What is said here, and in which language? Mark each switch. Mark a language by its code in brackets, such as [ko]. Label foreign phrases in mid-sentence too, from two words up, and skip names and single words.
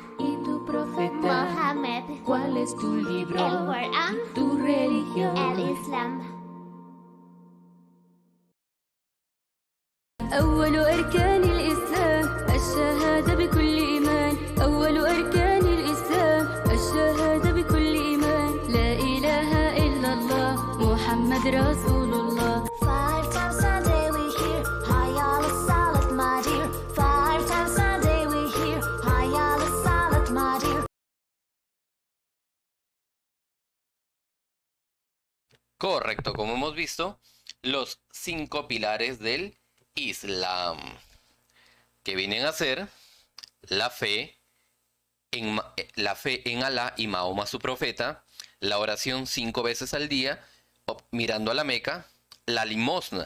[es] ¿Y tu profeta? Mohammed, ¿Cuál es tu libro? el Corán, ¿Tu religión? el Islam. [ar] أول أركان الإسلام الشهادة بكل إيمان. أول أركان الإسلام الشهادة بكل إيمان. لا إله إلا الله محمد رسول الله. [en] 5 times a day we hear [ar] حي على الصلاة, [en] my dear. 5 times a day we hear [ar] حي على الصلاة, [en] my dear. [es] Correcto, como hemos visto, los 5 pilares del Islam, que vienen a ser la fe la fe en Alá y Mahoma su profeta, la oración 5 veces al día, mirando a la Meca, la limosna.